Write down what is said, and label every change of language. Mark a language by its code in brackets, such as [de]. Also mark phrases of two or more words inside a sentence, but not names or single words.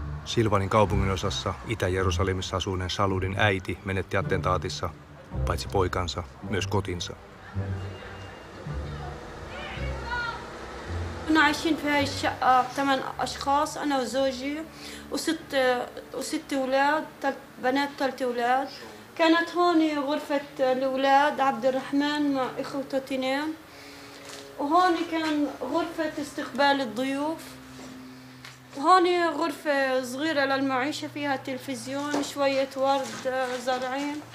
[fi] Silvanin kaupunginosassa Itä-Jerusalemissa asuneen Saludin äiti menetti attentaatissa paitsi poikansa, myös kotinsa. [ar] كنا عايشين في هاي الشقة 8 أشخاص أنا وزوجي وست أولاد 3 بنات 3 أولاد. كانت هون غرفة الأولاد عبد الرحمن مع إخوته 2 وهون كان غرفة استقبال الضيوف وهون غرفة صغيرة للمعيشة فيها تلفزيون شوية ورد زرعين.